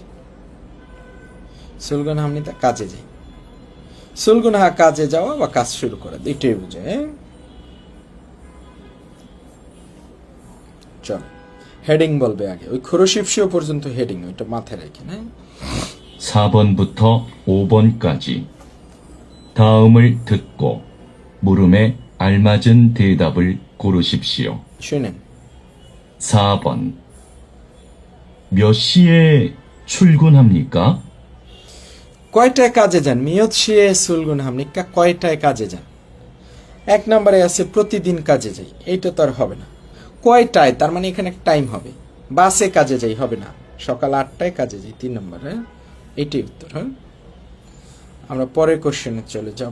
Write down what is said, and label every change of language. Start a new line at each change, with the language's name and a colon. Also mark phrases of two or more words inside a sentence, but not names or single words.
Korean: 출근합니다
Bangla: কাজে যাই।
Korean: 출근하
Bangla: কাজে যাওয়া বা কাজ শুরু করা, দুইটাই বোঝায়। চল, হেডিং বলবে আগে। ওই খুরুশিপসিও পর্যন্ত হেডিং, ওইটা মাথায় রাখেন। হ্যাঁ,
Korean: 4번부터 5번까지 다음을 듣고 물음에 알맞은 대답을 고르십시오.
Bangla: শুনেন।
Korean: 4번, 몇 시에 출근합니까?
Bangla: কয়টায় কাজে যান?
Korean: 몇 시에 출근합니까,
Bangla: কয়টায় কাজে যান? 1 নম্বরে আছে প্রতিদিন কাজে যাই, এইটা তো আর হবে না। কয়টায়, তার মানে এখানে একটা টাইম হবে। বাসে কাজে যাই হবে না, সকাল 8টায় কাজে যাই। 3 নম্বর। হ্যাঁ, এইটাই উত্তর। হ্যাঁ, আমরা পরের কোশ্চেনে চলে যাব।